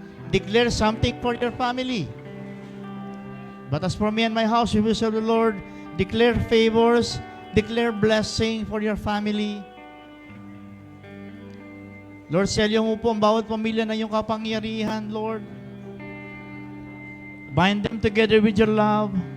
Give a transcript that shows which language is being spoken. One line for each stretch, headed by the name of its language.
English: Declare something for your family. But as for me and my house, we will serve the Lord. Declare favors. Declare blessing for your family.
Filipino: Lord, selyo mo po ang bawat pamilya na iyong kapangyarihan, Lord.
English: Bind them together with your love.